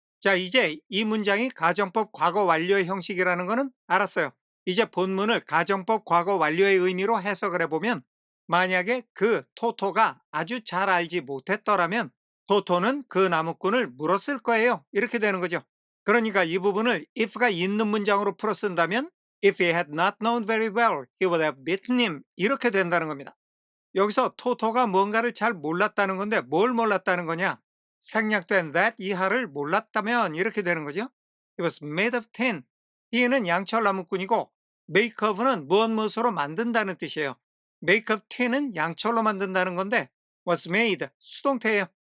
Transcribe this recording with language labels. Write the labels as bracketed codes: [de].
[ko] 자, 이제 이 문장이 가정법 과거 완료의 형식이라는 거는 알았어요. 이제 본문을 가정법 과거 완료의 의미로 해석을 해보면 만약에 그 토토가 아주 잘 알지 못했더라면 토토는 그 나무꾼을 물었을 거예요. 이렇게 되는 거죠. 그러니까 이 부분을 if가 있는 문장으로 풀어 쓴다면 [en] If he had not known very well, he would have bitten him. [ko] 이렇게 된다는 겁니다. 여기서 토토가 뭔가를 잘 몰랐다는 건데 뭘 몰랐다는 거냐? 생략된 that 이하를 몰랐다면 이렇게 되는 거죠. [en] It was made of tin. [ko] tin은 양철 나무꾼이고 make of는 무엇으로 만든다는 뜻이에요. make of tin은 양철로 만든다는 건데 was made 수동태예요.